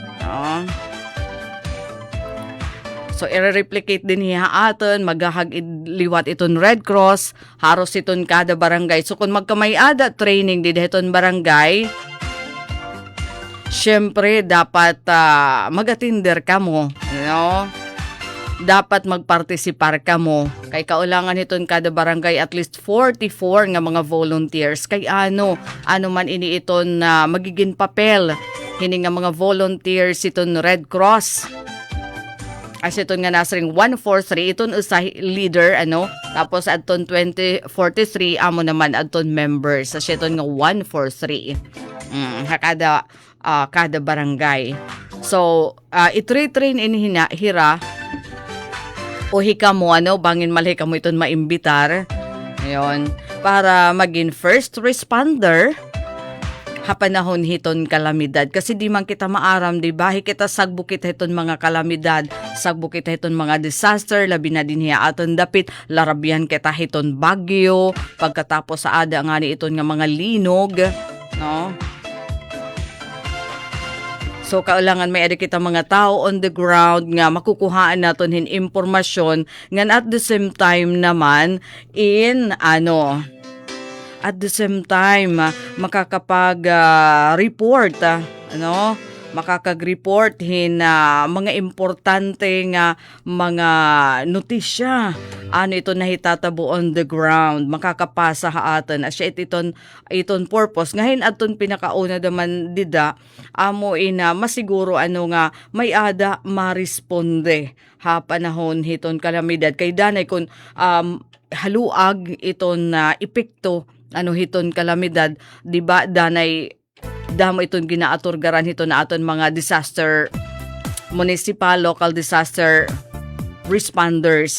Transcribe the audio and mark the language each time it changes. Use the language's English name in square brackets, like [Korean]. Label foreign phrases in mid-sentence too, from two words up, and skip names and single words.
[Waray] So, i-replicate din hiya aton, maghahag liwat iton Red Cross, haros iton kada barangay. So, kung magkamay-ada training din iton barangay, syempre, dapat mag-atinder ka mo. [English] You know? [Waray] Dapat magpartisipar ka mo. Kay kaulangan iton kada barangay [English] at least [Waray] 44 nga mga volunteers. Kay ano man ini iton na magiging papel. Hini nga mga volunteers iton Red Cross. As iton nga nasring 143 iton usa leader tapos adton 2043 amo naman adton members. As iton nga 143. Kada barangay. So, i-train in hira o hika mo bangin malhi ka mo iton maimbitar. [Filipino] Ngayon, para maging [English] first responder [Waray] hapanahon hiton kalamidad kasi di man kita maaram di ba kita sagbukit hiton mga kalamidad sagbukit hiton mga disaster labi na din hiya aton dapit larabihan kita hiton bagyo pagkatapos sa ada nga ni iton nga mga linog no. So, kailangan may ada kita mga tao [English] on the ground [Waray] nga makukuhaan naton hin impormasyon nga [English] at the same time [Waray] naman [English] at the same time [Waray] makakapag report makakag-report hin mga importante nga mga notisya ito nahitatabo [English] on the ground [Waray] makakapasa ha aton asya iton purpose ngahin aton pinakauna naman dida amo masiguro nga may ada maresponde ha panahon hiton kalamidad kay danay kun haluag iton epekto hiton kalamidad di ba danay damo iton ginaaturgaran hiton na aton mga [English] disaster municipal local disaster responders.